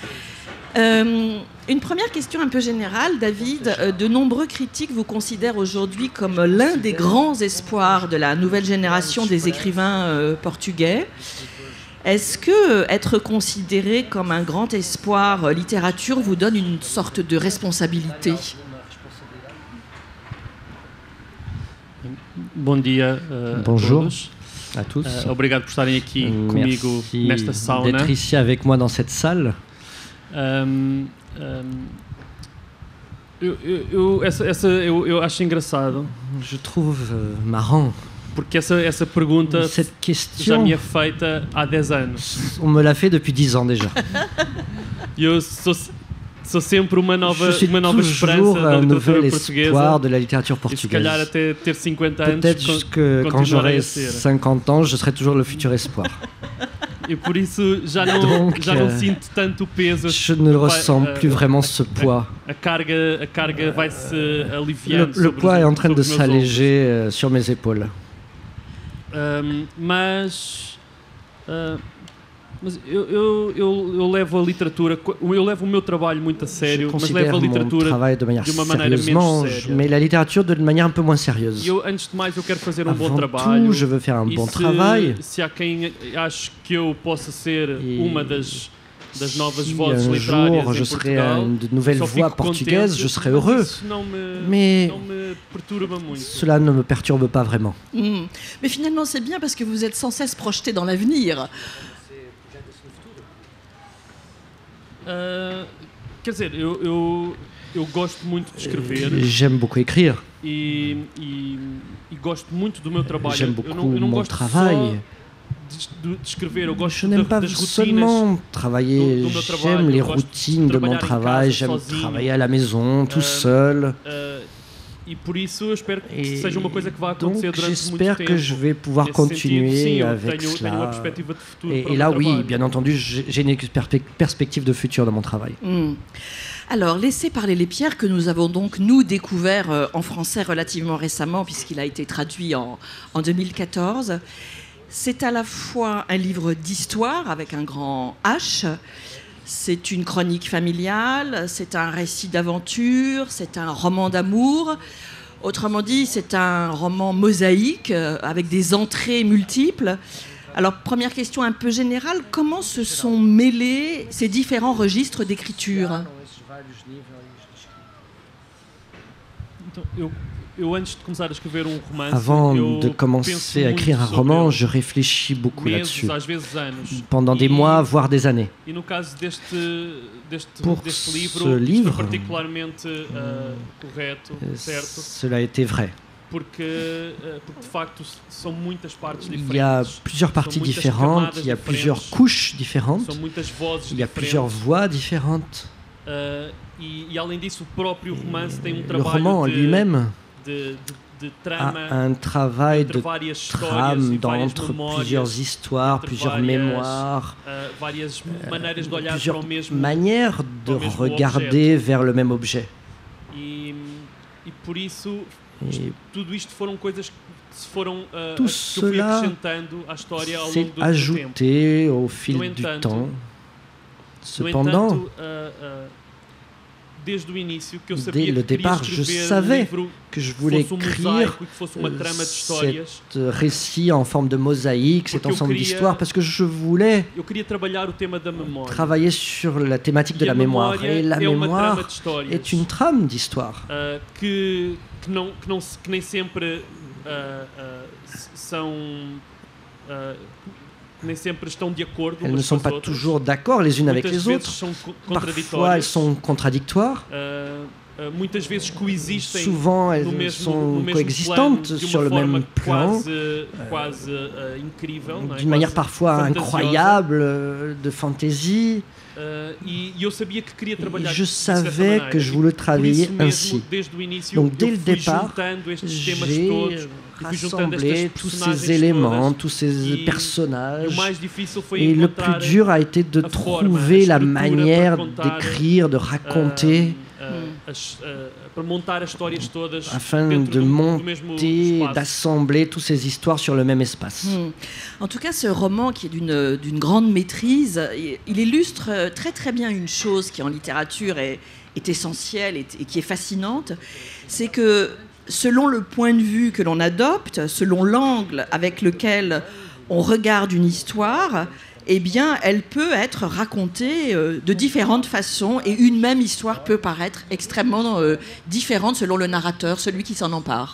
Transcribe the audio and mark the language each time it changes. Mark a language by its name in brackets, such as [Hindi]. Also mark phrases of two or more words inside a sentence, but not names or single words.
[French] Une première question un peu générale, David. De nombreux critiques vous considèrent aujourd'hui comme l'un des grands espoirs de la nouvelle génération des écrivains portugais. Est-ce que être considéré comme un grand espoir littérature vous donne une sorte de responsabilité ? [Portuguese] Bom dia [French] Bonjour [Portuguese] a todos. [French] à tous. [Portuguese] Obrigado por estarem aqui comigo nesta [French] Merci [Portuguese] sauna. [French] d'être ici avec moi dans cette salle. [Portuguese] Eu acho engraçado [French] Je trouve marrant [Portuguese] porque essa pergunta [French] cette [Portuguese] já [French] question. [Portuguese] me é feita há 10 anos. [French] On me l'a fait depuis 10 ans déjà. [Portuguese] Eu sou sempre uma nova [French] Je suis toujours [Portuguese] esperança da [French] un [Portuguese] literatura [French] nouvel [Portuguese] portuguesa. [French] espoir de la littérature [Portuguese] E se calhar [French] portugaise. [Portuguese] até ter 50 anos [French] Peut-être que quand [Portuguese] continuarei [French] j'aurai [Portuguese] a ser. [French] 50 ans, je serai toujours le futur espoir. [Portuguese] E por isso já não sinto tanto o peso. [French] Je ne ressens plus vraiment ce poids. [Portuguese] A carga vai se aliviando. [French] Le poids est en train de [Portuguese] sobre os meus [French] s'alléger sur mes épaules. [Portuguese] Mas eu levo a literatura, eu levo o meu trabalho muito a [French] Je [Portuguese] sério, mas [French] considère [Portuguese] levo a [French] mon [Portuguese] literatura [French] travail de manière [Portuguese] de uma maneira [French] sérieusement, [Portuguese] menos séria. [French] mais la littérature de manière un peu moins sérieuse. [Portuguese] E eu, antes de mais, eu quero fazer um bom [French] Avant [Portuguese] trabalho. [French] tout, je veux faire un [Portuguese] E [French] bon travail. [Portuguese] se há quem ache que eu possa ser [French] Et [Portuguese] uma das novas [French] si [Portuguese] vozes [French] un [Portuguese] literárias [French] jour je [Portuguese] em [French] serai [Portuguese] Portugal, [French] une de nouvelles [Portuguese] só [French] voix [Portuguese] fico [French] portugaises, [Portuguese] contente, [French] je serai [Portuguese] mas [French] heureux. [Portuguese] isso não [French] Mais [Portuguese] me perturba muito. [French] cela ne me perturbe pas vraiment. Mais finalement, c'est bien parce que vous êtes sans cesse projeté dans l'avenir. [Portuguese] Quer dizer, eu gosto muito de escrever [French] J'aime beaucoup écrire. [Portuguese] e gosto muito do meu trabalho. [French] J'aime [Portuguese] Eu [French] beaucoup [Portuguese] não [French] mon [Portuguese] gosto [French] travail. [Portuguese] só de escrever, eu gosto [French] Je n'aime pas [Portuguese] das rotinas. [French] seulement travailler, [Portuguese] do meu trabalho, [French] j'aime les [Portuguese] eu gosto de [French] routines de mon [Portuguese] trabalhar em [French] travail, [Portuguese] casa, [French] j'aime [Portuguese] sozinho. [French] travailler à la maison, tout seul. [Portuguese] E por isso eu espero que [French] Et [Portuguese] seja uma coisa que vá [French] donc [Portuguese] acontecer durante muito [French] j'espère [Portuguese] tempo. [French] que je vais pouvoir [Portuguese] Nesse sentido, sim, [French] continuer [Portuguese] eu [French] avec [Portuguese] tenho uma [French] cela. [Portuguese] perspectiva de futuro para o [French] Et là, [Portuguese] meu [French] oui, [Portuguese] trabalho. [French] bien entendu, j'ai une perspective de futur dans mon travail. Alors, Laissez parler les pierres, que nous avons donc, nous, découvert en français relativement récemment, puisqu'il a été traduit en 2014. C'est à la fois un livre d'histoire, avec un grand H, c'est une chronique familiale, c'est un récit d'aventure, c'est un roman d'amour. Autrement dit, c'est un roman mosaïque, avec des entrées multiples. Alors, première question un peu générale, comment se sont mêlés ces différents registres d'écriture ? [Portuguese] Então, eu antes de começar a escrever romance, [French] Avant [Portuguese] eu [French] de [Portuguese] penso [French] commencer à [Portuguese] muito [French] écrire un [Portuguese] sobre [French] roman, [Portuguese] ele. [French] je réfléchis beaucoup [Portuguese] Meses, [French] là-dessus. [Portuguese] às vezes anos. [French] Pendant des mois, voire des années. [Portuguese] E no caso [French] Pour [Portuguese] deste [French] ce [Portuguese] livro, [French] livre, [Portuguese] isto foi particularmente correto, certo, [French] Cela a été vrai. [Portuguese] porque de facto são muitas partes diferentes. [French] Il y a plusieurs parties [Portuguese] São muitas [French] différentes, [Portuguese] camadas [French] il y a [Portuguese] diferentes, [French] plusieurs couches différentes, [Portuguese] São muitas vozes [French] il y a [Portuguese] diferentes. [French] plusieurs voix différentes. [Portuguese] E além disso, o próprio romance tem [French] Le [Portuguese] trabalho [French] roman en lui-même [Portuguese] de a trama [French] un travail [Portuguese] entre [French] de [Portuguese] várias histórias [French] trame [Portuguese] e várias [French] entre [Portuguese] memórias, [French] plusieurs histoires, [Portuguese] entre [French] plusieurs [Portuguese] várias, [French] mémoires, [Portuguese] várias maneiras de olhar para [French] plusieurs [Portuguese] o mesmo [French] manières de [Portuguese] para o mesmo [French] regarder vers le même objet. [Portuguese] e por isso [French] Et [Portuguese] tudo isto foram coisas que se foram [French] Tout [Portuguese] que eu fui [French] cela [Portuguese] acrescentando à história ao [French] s'est [Portuguese] longo do tempo. [French] ajouté au fil [Portuguese] No [French] du [Portuguese] entanto, [French] temps. [Portuguese] No [French] Cependant, [Portuguese] entanto, desde o início que eu [French] dès [Portuguese] sabia [French] le [Portuguese] que queria [French] départ, je [Portuguese] escrever [French] savais [Portuguese] livro [French] que je [Portuguese] que [French] voulais [Portuguese] fosse [French] écrire [Portuguese] mosaico e que fosse uma trama de histórias. [French] cet récit en forme de mosaïque, cet [Portuguese] Porque eu [French] ensemble [Portuguese] queria- [French] d'histoires, parce que je voulais [Portuguese] Eu queria trabalhar o tema da memória. [French] travailler sur la thématique de [Portuguese] E a [French] la mémoire. [Portuguese] memória [French] Et la [Portuguese] é uma trama [French] mémoire [Portuguese] de histórias. [French] est une trame d'histoire. [Portuguese] Que nem sempre são nem sempre estão de acordo [French] Elles ne [Portuguese] umas [French] sont [Portuguese] com as [French] pas [Portuguese] outras. [French] toujours d'accord les unes avec [Portuguese] Muitas [French] les [Portuguese] vezes [French] autres. [Portuguese] são [French] Parfois, elles [Portuguese] contraditórias. [French] sont contradictoires. [Portuguese] Muitas vezes coexistem [French] Souvent, [Portuguese] no [French] elles [Portuguese] mesmo [French] sont [Portuguese] plano, [French] coexistantes [Portuguese] de [French] sur [Portuguese] uma [French] le [Portuguese] forma [French] même plan, [Portuguese] quase incrível, não é? [French] d'une manière [Portuguese] Quase [French] parfois [Portuguese] fantasiosa. [French] incroyable, de fantaisie. [Portuguese] E eu sabia que queria [French] Et [Portuguese] trabalhar [French] je [Portuguese] dessa [French] savais [Portuguese] maneira. [French] que je voulais [Portuguese] Por [French] travailler [Portuguese] isso mesmo, [French] ainsi. [Portuguese] desde o início, [French] Donc, dès [Portuguese] eu [French] le [Portuguese] fui [French] départ, [Portuguese] juntando estes temas [French] j'ai [Portuguese] todos, e fui juntando [French] rassemblé [Portuguese] estas [French] tous [Portuguese] personagens [French] ces éléments, [Portuguese] todas. [French] tous ces [Portuguese] E o [French] personnages. [Portuguese] mais difícil foi [French] Et le plus [Portuguese] encontrar [French] dur a été de [Portuguese] a forma, [French] trouver [Portuguese] a [French] la [Portuguese] estrutura [French] manière [Portuguese] para contar, [French] d'écrire, de raconter, [Portuguese] para montar as histórias todas [French] afin [Portuguese] dentro [French] de [Portuguese] do mesmo [French] monter, [Portuguese] espaço. [French] d'assembler toutes ces histoires sur le même espace. En tout cas, ce roman qui est d'une grande maîtrise, il illustre très très bien une chose qui en littérature est essentielle et qui est fascinante, c'est que selon le point de vue que l'on adopte, selon l'angle avec lequel on regarde une histoire, eh bien, elle peut être racontée de différentes façons et une même histoire peut paraître extrêmement différente selon le narrateur, celui qui s'en empare.